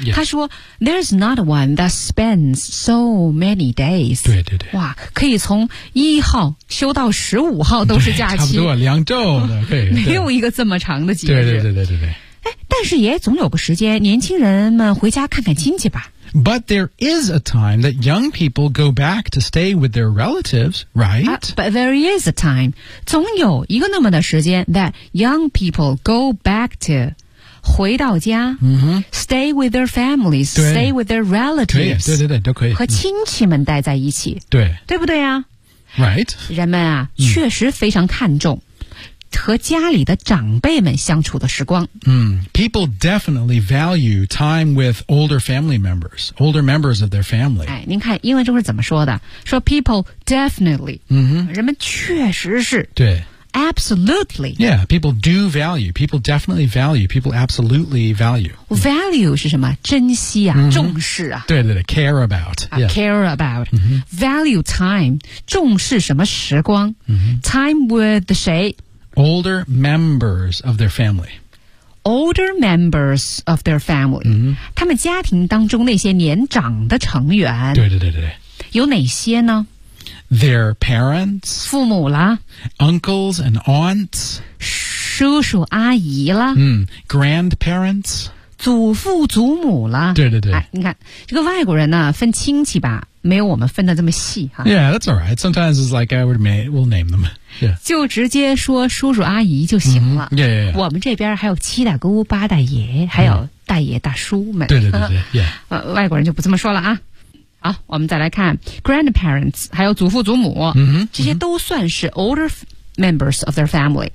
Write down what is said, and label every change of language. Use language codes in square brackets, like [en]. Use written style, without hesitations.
[zh] 他说 [en] ，There's not one that spans so many days。 [zh] 对对对。哇，可以从一号休到十五号都是假期。差不多两周的，对，没有一个这么长的节日。对对对对对对。哎，但是也总有个时间，年轻人们回家看看亲戚吧。 [en] But there is a time that young people go back to stay with their relatives, right?、 But there is a time, [zh] 总有一个那么的时间 [en] that young people go back to [zh] 回到家、 mm-hmm. [en] stay with their families, stay with their relatives, [zh] 对对对，都可以和亲戚们待在一起。对，对不对啊？ [en] Right. [zh] 人们啊、嗯、确实非常看重和家里的长辈们相处的时光。 [en] 嗯 ,people definitely value time with older family members, older members of their family. [zh] 哎您看英文中是怎么说的说 [en] people definitely, 嗯哼 [zh] 人们确实是。对。 [en] Absolutely. Yeah, people do value. People definitely value. People absolutely value. [zh] Value 是什么？珍惜啊， mm-hmm. 重视啊。 [en] 对对对 ，care about.、 Yeah. Care about.、 Mm-hmm. Value time, [zh] 重视什么时光、 mm-hmm. [en] ？Time with [zh] 的谁 [en] ？Older members of their family. Older members of their family.、 Mm-hmm. [zh] 他们家庭当中那些年长的成员。对对对对对。有哪些呢？ [en] Their parents, [zh] 父母啦 [en] uncles and aunts, [zh] 叔叔阿姨啦、 [en] 嗯、grandparents, [zh] 祖父祖母啦对对对、哎、你看这个外国人呢分亲戚吧没有我们分的这么细哈 [en] Yeah, that's alright. Sometimes it's like I would we'll name them.、Yeah. [zh] 就直接说叔叔阿姨就行了、 [en] mm-hmm. yeah, yeah, yeah. [zh] 我们这边还有七大姑八大爷还有大爷大叔们、嗯、对对对对、yeah. 外国人就不这么说了啊好、啊、我们再来看 grandparents, 还有祖父祖母、 mm-hmm, 这些都算是 [en] older members of their family.